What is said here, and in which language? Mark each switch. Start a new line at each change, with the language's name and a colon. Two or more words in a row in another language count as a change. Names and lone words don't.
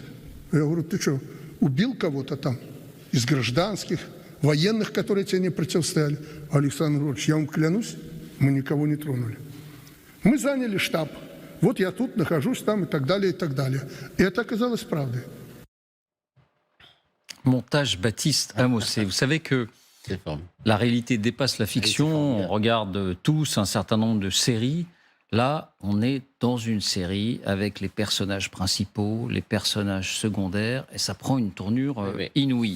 Russian: Я говорю, ты что, убил кого-то там из гражданских, военных, которые тебе не противостояли? Александр Ильич, я вам клянусь, мы никого не тронули. Мы заняли штаб. Вот я тут нахожусь там и так далее, и так далее. И это оказалось правдой.
French: Montage Baptiste Amos. Et vous savez que la réalité dépasse la fiction. On regarde tous un certain nombre de séries. Là, on est dans une série avec les personnages principaux, les personnages secondaires, et ça prend une tournure inouïe.